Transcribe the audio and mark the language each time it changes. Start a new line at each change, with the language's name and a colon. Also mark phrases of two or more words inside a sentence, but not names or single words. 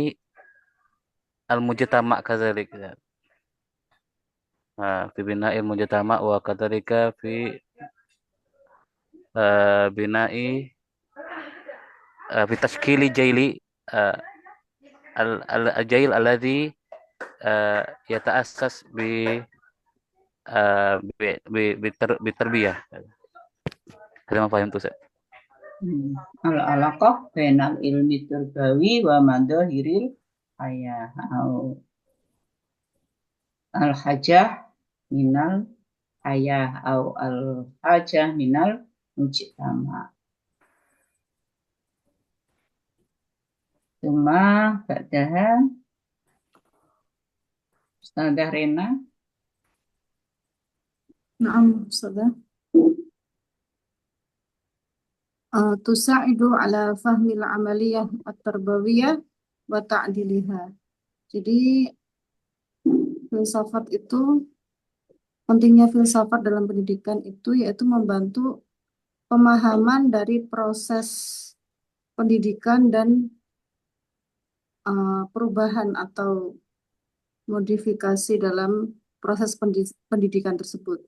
Arabic: المجتمع كذلك في بناء المجتمع وكذلك في بناء في تشكيل جيل الجيل الذي يتأسس بالتربية. هذا ما فهمته saya. العلاقة بين العلم التربوي ومظاهر الحياة أو الحاجة من الحياة أو الحاجة من المجتمع. ثم بعدها أستاذة رينا. نعم، أستاذة. تساعد على فهم العملية التربوية وتعديلها.
Indonesian: Jadi filsafat itu, pentingnya filsafat dalam pendidikan itu yaitu membantu pemahaman dari proses pendidikan dan perubahan atau modifikasi dalam proses pendidikan tersebut.